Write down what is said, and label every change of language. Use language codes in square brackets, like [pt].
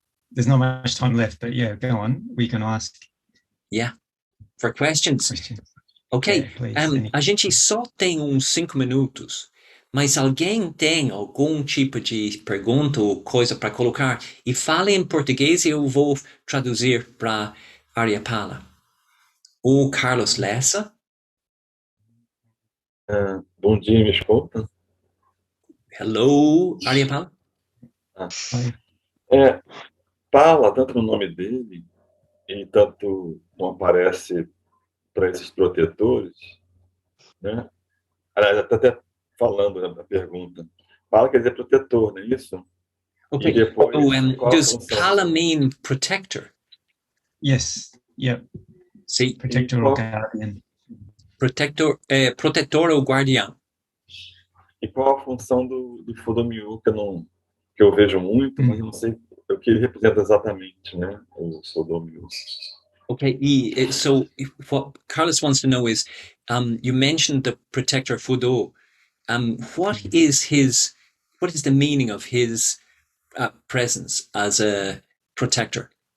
[en] There's not much time left, but yeah, go on. We can ask. Yeah, for questions. Ok. Yeah, [pt] a gente só tem uns 5 minutos. Mas alguém tem algum tipo de pergunta ou coisa para colocar? E fale em português e eu vou traduzir para Aryapala. O Carlos Lessa. Bom dia, me escuta? [en] Hello, Aryapala. [pt] Fala tanto no nome dele e tanto não aparece para esses protetores, né? Aliás, até falando da pergunta. Pala quer dizer protetor, não é isso? [en] Okay. [pt] E depois, [en] does Pala mean protector? Yes. Yeah. [pt] Sim. [en] Protector or guardian. [pt] Protetor ou guardião. E qual a função do Fudomiyu, que eu vejo muito, mas eu não sei o que ele representa exatamente, né? O Fudomiyu. [en] Okay, so what Carlos wants to know is, you mentioned the protector Fudo. What is the meaning of his presence as a protector?